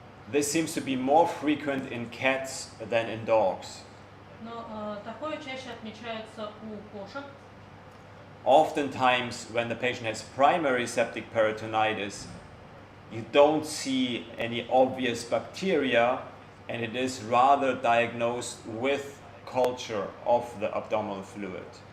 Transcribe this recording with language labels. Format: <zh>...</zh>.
<en>This seems to be more frequent in cats than in dogs.</en> <ru>Но такое чаще отмечается у кошек.</ru> <en>Oftentimes, when the patient has primary septic peritonitis, you don't see any obvious bacteria, and it is rather diagnosed with culture of the abdominal fluid.</en>